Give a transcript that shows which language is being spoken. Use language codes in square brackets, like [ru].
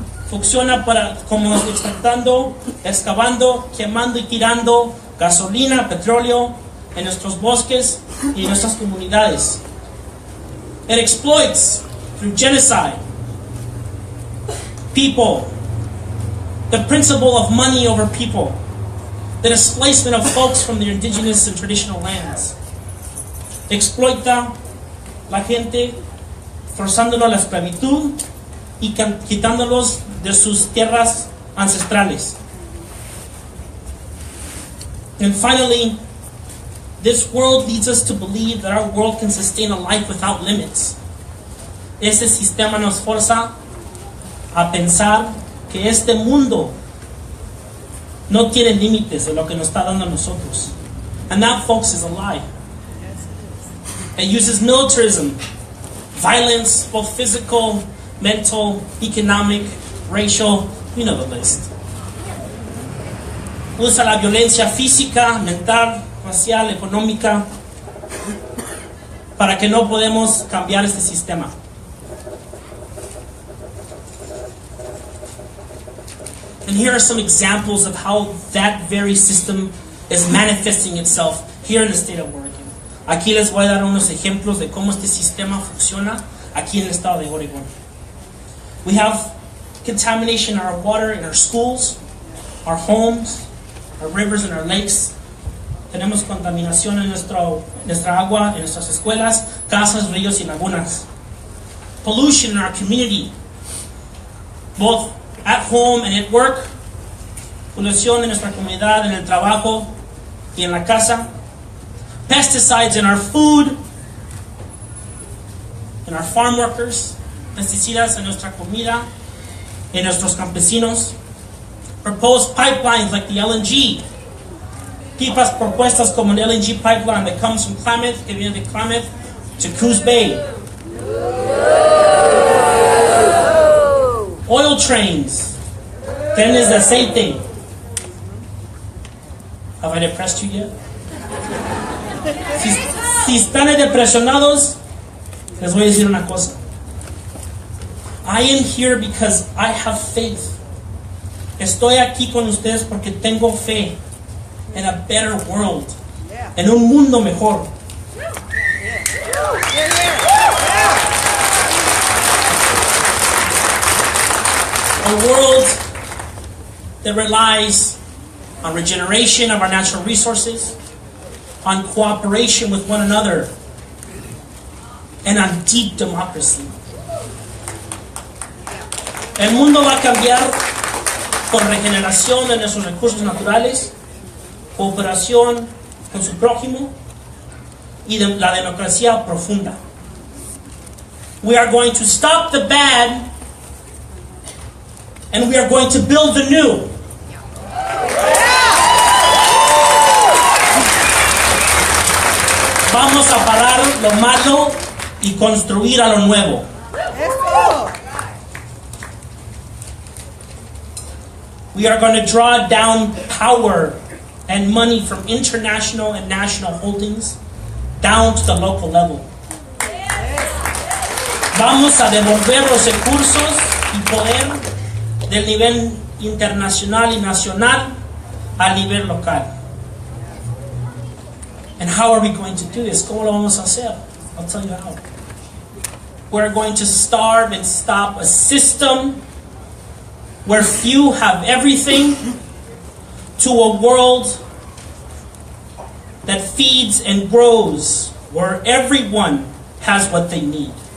[es] Funciona como extractando, excavando, quemando y tirando gasolina, petróleo en nuestros bosques y en nuestras comunidades. [en] It exploits through genocide people, the principle of money over people, the displacement of folks from their indigenous and traditional lands. [es] Exploita la gente, forzándolo a la esclavitud y quitándolos de sus tierras ancestrales. [en] And finally, this world leads us to believe that our world can sustain a life without limits. [es] Este sistema nos forza a pensar que este mundo no tiene límites de lo que nos está dando a nosotros. [en] And that, folks, is a lie. It uses militarism, violence, both physical, mental, economic, racial, you know the list. [es] Usa la violencia física, mental, racial, económica, para que no podemos cambiar este sistema. [en] And here are some examples of how that very system is manifesting itself here in the state of Oregon. [es] Aquí les voy a dar unos ejemplos de cómo este sistema funciona aquí en el estado de Oregon. [en] We have contamination in our water, in our schools, our homes, our rivers and our lakes. [es] Tenemos contaminación en nuestra agua, en nuestras escuelas, casas, ríos y lagunas. [en] Pollution in our community, both at home and at work. [es] Polución en nuestra comunidad, en el trabajo y en la casa. [en] Pesticides in our food, in our farm workers. [es] Pesticidas en nuestra comida, en nuestros campesinos. [en] Proposed pipelines like the LNG. [es] Pipas propuestas como el LNG [en] pipeline that comes from Klamath, [es] que viene de Klamath, [en] to Coos Bay. Oil trains, [es] trenes de aceite. [en] Have I depressed you yet? [es] Si están depresionados, les voy a decir una cosa. [en] I am here because I have faith. [es] Estoy aquí con ustedes porque tengo fe en [en] a better world, [es] en un mundo mejor. [en] A world that relies on regeneration of our natural resources, on cooperation with one another, and on deep democracy. [es] El mundo va a cambiar con regeneración de nuestros recursos naturales, cooperación con su prójimo y la democracia profunda. [en] We are going to stop the bad and we are going to build the new. [es] Vamos a parar lo malo y construir a lo nuevo. [en] We are going to draw down power and money from international and national holdings down to the local level. [es] Vamos a devolver los recursos y poder del nivel internacional y nacional al nivel local. [en] And how are we going to do this? [es] ¿Cómo lo vamos a hacer? [en] I'll tell you how. We're going to starve and stop a system where few have everything to a world that feeds and grows where everyone has what they need.